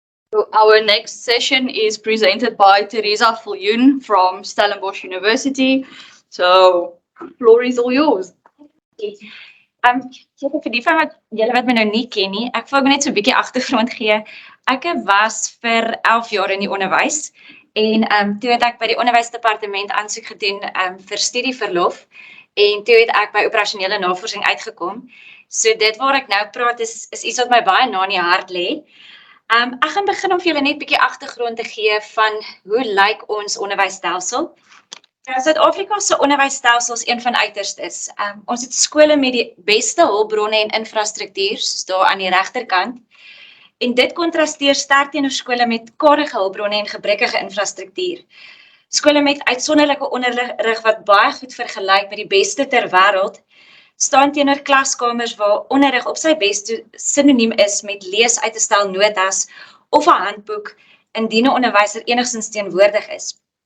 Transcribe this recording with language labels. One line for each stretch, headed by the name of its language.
English: So our next session is presented by Theresa Viljoen from Stellenbosch University. So, floor is all yours.
Afrikaans: Seker vir die van julle wat my nou nie ken nie, ek wil net so 'n bietjie agtergrond gee. Ek was vir 11 jaar in die onderwys en toe het ek by die onderwysdepartement aansoek gedoen vir studieverlof en toe het ek by operasionele navorsing uitgekom. So dit waar ek nou praat is iets wat my baie na in die hart lê. Ek gaan begin om vir julle net 'n bietjie agtergrond te gee van hoe lyk ons onderwysstelsel. Suid-Afrika se onderwysstelsel is een van uiterstes. Ons het skole met die beste hulpbronne en infrastruktuur, soos daar aan die regterkant. En dit kontrasteer sterk teenoor skole met kadige hulpbronne en gebrekkige infrastruktuur. Skole met uitsonderlike onderrig wat baie goed vergelyk met die beste ter wêreld, staan teenoor klaskamers waar onderrig op sy beste sinoniem is met lees uit 'n stel notas of 'n handboek indien 'n onderwyser enigstens teenwoordig is.